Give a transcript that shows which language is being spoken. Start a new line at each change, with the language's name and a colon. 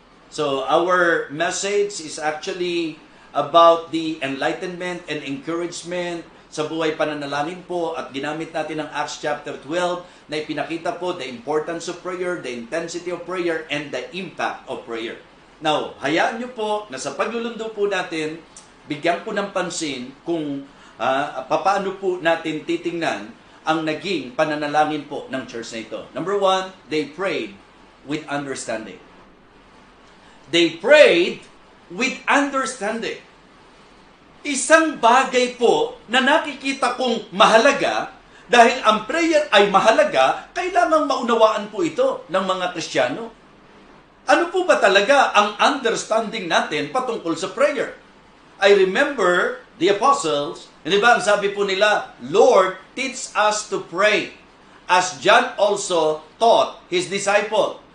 English: So, our message is actually about the enlightenment and encouragement
Filipino: sa buhay pananalangin po, at ginamit natin ang Acts chapter 12 na ipinakita po
English: the importance of prayer, the intensity of prayer, and the impact of prayer.
Filipino: Now, hayaan nyo po na sa paglulundo po natin, bigyan po ng pansin kung paano po natin titingnan ang naging pananalangin po ng church na ito.
English: Number 1, they prayed with understanding. They prayed with understanding.
Filipino: Isang bagay po na nakikita kong mahalaga, dahil ang prayer ay mahalaga, kailangang maunawaan po ito ng mga Kristiyano. Ano po ba talaga ang understanding natin patungkol sa prayer?
English: I remember the apostles,
Filipino: hindi ba ang sabi po nila,
English: Lord, teach us to pray, as John also taught his disciple.